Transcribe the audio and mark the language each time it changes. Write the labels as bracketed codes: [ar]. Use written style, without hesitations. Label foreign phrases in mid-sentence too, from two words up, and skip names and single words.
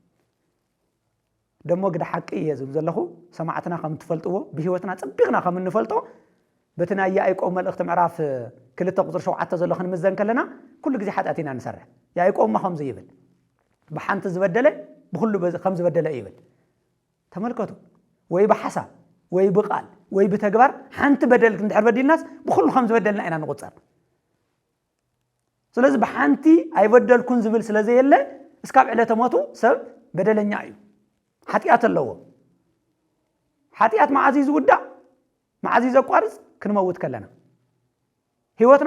[ti] ደሞ ግደ ሓቂ እየ ዝብል ዘለኹ ሰማዕትና ከም ትፈልጥዎ ብህይወትና ጽቢቕና ከም እንፈልጦ በትና ያዕቆብ መልእኽቲ ምዕራፍ 2 ቁጥር 7 ዘሎ ክንምዘን ከለና ኩሉ ግዜ ሓጢያት ኢና ንሰርሕ ያዕቆብማ ከም ይብል ብሓንቲ ዝበደለ ብኩሉ ከም ዝበደለ ይብል ተመልከቱ [am] ወይ በሐሳብ ወይ በቃል ወይ በተግባር [ti] ሓንቲ በደል እንድሕር በዲልናስ ብኩሉ ከም ዝበደልና ኢና ንቁፀር ስለዚህ በሓንቲ ኣይበደልኩን ዝብል ስለዘየለ እስካብ ዕለተ ሞቱ ሰብ በደለኛ እዩ ሓጢያት ኣለዎ ሓጢያት መዓዚ ዝውዳእ መዓዚ ዘቋርጽ ክንመውት ከለና ህይወትና